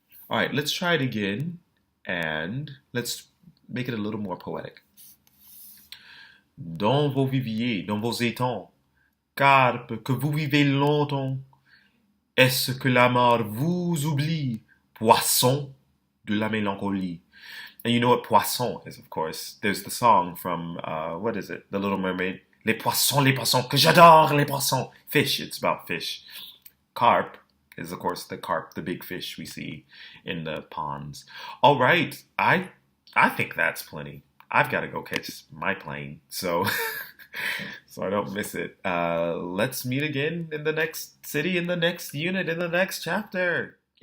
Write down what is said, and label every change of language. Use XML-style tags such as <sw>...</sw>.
<en>All right, let's try it again, and let's make it a little more poetic.</en> <fr>Dans vos viviers, dans vos étangs, carpe que vous vivez longtemps, est-ce que la mort vous oublie, poisson de la mélancolie?</fr> <en>And you know what poisson is, of course. There's the song from, what is it? The Little Mermaid.</en> <fr>Les poissons, que j'adore les poissons.</fr> <en>Fish, it's about fish. Carp is, of course, the carp, the big fish we see in the ponds. All right, I think that's plenty. I've got to go catch my plane, so I don't miss it. Let's meet again in the next city, in the next unit, in the next chapter.</en>